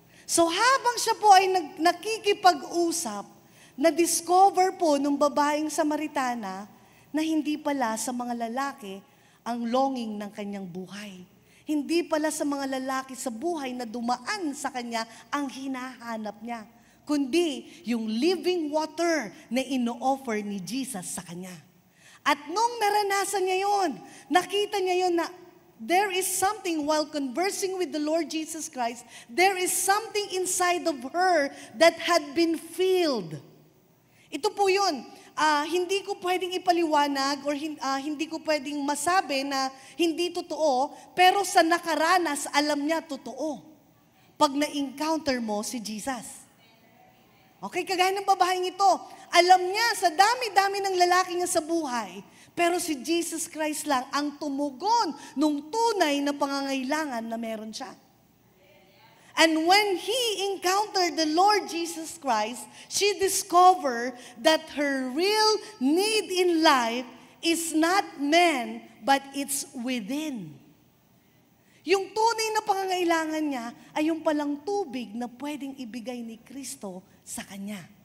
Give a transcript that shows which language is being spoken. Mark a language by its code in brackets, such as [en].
[tl] So habang siya po ay nakikipag-usap, na-discover po ng babaeng Samaritana na hindi pala sa mga lalaki ang longing ng kanyang buhay. Hindi pala sa mga lalaki sa buhay na dumaan sa kanya ang hinahanap niya, kundi yung living water na ino-offer ni Jesus sa kanya. At nung naranasan niya yun, nakita niya yun na [en] there is something while conversing with the Lord Jesus Christ, there is something inside of her that had been filled. [tl] Ito po yun. Hindi ko pwedeng ipaliwanag or hindi ko pwedeng masabi na hindi totoo, pero sa nakaranas, alam niya totoo. Pag na-encounter mo si Jesus. Okay, kagaya ng babaeng ito, alam niya sa dami-dami ng lalaki niya sa buhay, pero si Jesus Christ lang ang tumugon nung tunay na pangangailangan na meron siya. [en] And when he encountered the Lord Jesus Christ, she discovered that her real need in life is not man, but it's within. [tl] Yung tunay na pangangailangan niya ay yung palang tubig na pwedeng ibigay ni Kristo sa kanya.